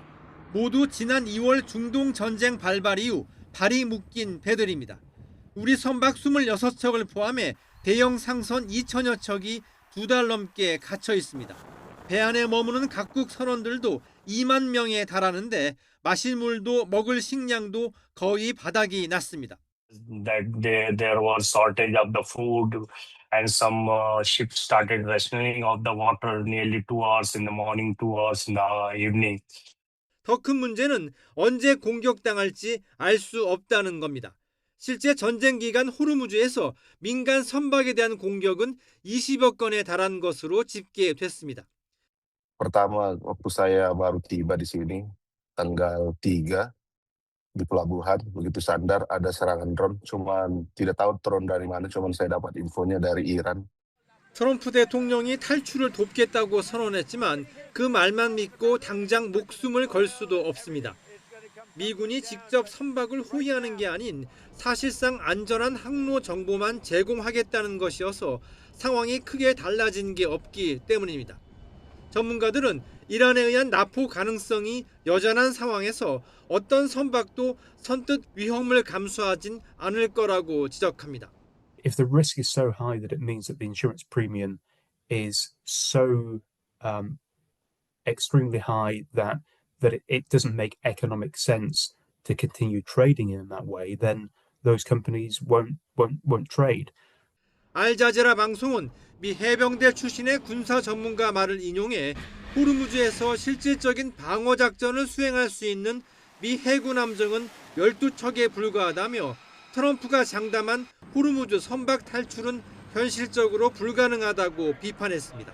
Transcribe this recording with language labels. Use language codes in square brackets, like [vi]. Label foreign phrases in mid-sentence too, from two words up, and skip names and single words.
[ko] 모두 지난 2월 중동 전쟁 발발 이후 발이 묶인 배들입니다. 우리 선박 26척을 포함해 대형 상선 2천여 척이 2달 넘게 갇혀 있습니다. 배 안에 머무는 각국 선원들도 2만 명에 달하는데 마실 물도 먹을 식량도 거의 바닥이 났습니다. [en] There was shortage of the food and some ships started rationing of the water nearly 2 hours in the morning, 2 hours in the evening. [ko] 더 큰 문제는 언제 공격당할지 알 수 없다는 겁니다. 실제 전쟁 기간 호르무즈에서 민간 선박에 대한 공격은 20여 건에 달한 것으로 집계됐습니다. [id] Pertama waktu saya baru tiba di sini tanggal 3 di pelabuhan begitu sandar ada serangan drone cuman tidak tahu drone dari mana cuman saya dapat infonya dari Iran. [ko] 트럼프 대통령이 탈출을 돕겠다고 선언했지만 그 말만 믿고 당장 목숨을 걸 수도 없습니다. 미군이 직접 선박을 호위하는 게 아닌 사실상 안전한 항로 정보만 제공하겠다는 것이어서 상황이 크게 달라진 게 없기 때문입니다. 전문가들은 이란에 의한 납포 가능성이 여전한 상황에서 어떤 선박도 선뜻 위험을 감수하진 않을 거라고 지적합니다. [en] If the risk is so high that it means that the insurance premium is so extremely high that it doesn't make economic sense to continue trading in that way, then those companies won't trade. [ko] 알자제라 방송은 미 해병대 출신의 군사 전문가 말을 인용해 호르무즈에서 실질적인 방어 작전을 수행할 수 있는 미 해군 함정은 12척에 불과하다며 트럼프가 장담한 호르무즈 선박 탈출은 현실적으로 불가능하다고 비판했습니다.